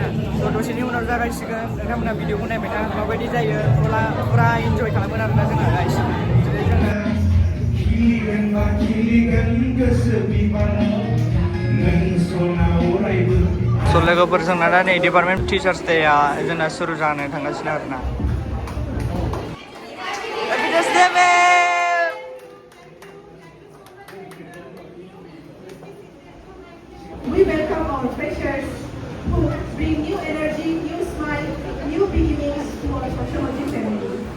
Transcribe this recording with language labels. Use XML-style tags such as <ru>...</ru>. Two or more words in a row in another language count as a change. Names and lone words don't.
<brx>तो दसेनि उनाव जागायसिगोन। नोंथांमोना भिडिअखौ नायबाय था माबायदि जायो, फुरा इन्जय खालामगोन आरोना जोंना गाइस। स' लोगोफोर जोंना दा नै</brx> <en>department teachers day</en> <brx>जोंना सुरु जानो थांगासिनो आरोना।</brx> <en>We welcome our freshers who bring new energy, new smile, new beginnings to our sociology family.</en>